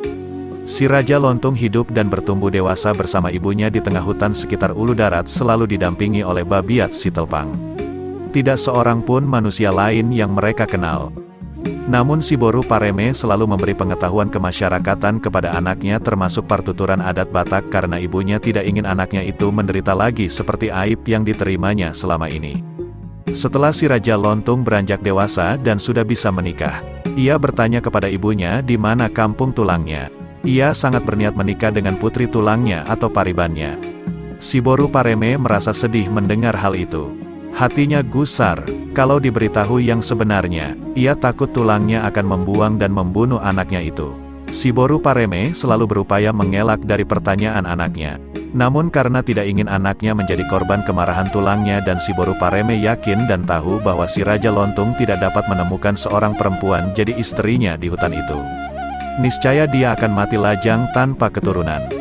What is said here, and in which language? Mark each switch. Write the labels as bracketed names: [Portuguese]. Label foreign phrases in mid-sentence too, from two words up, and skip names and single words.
[Indonesian] Si Raja Lontung hidup dan bertumbuh dewasa bersama ibunya di tengah hutan sekitar Ulu Darat, selalu didampingi oleh Babiat Sitelpang. Tidak seorang pun manusia lain yang mereka kenal. Namun Siboru Pareme selalu memberi pengetahuan kemasyarakatan kepada anaknya, termasuk partuturan adat Batak, karena ibunya tidak ingin anaknya itu menderita lagi seperti aib yang diterimanya selama ini. Setelah si Raja Lontung beranjak dewasa dan sudah bisa menikah, ia bertanya kepada ibunya di mana kampung tulangnya. Ia sangat berniat menikah dengan putri tulangnya atau paribannya. Siboru Pareme merasa sedih mendengar hal itu. Hatinya gusar. Kalau diberitahu yang sebenarnya, ia takut tulangnya akan membuang dan membunuh anaknya itu. Siboru Pareme selalu berupaya mengelak dari pertanyaan anaknya. Namun karena tidak ingin anaknya menjadi korban kemarahan tulangnya, dan Siboru Pareme yakin dan tahu bahwa si Raja Lontung tidak dapat menemukan seorang perempuan jadi istrinya di hutan itu, niscaya dia akan mati lajang tanpa keturunan.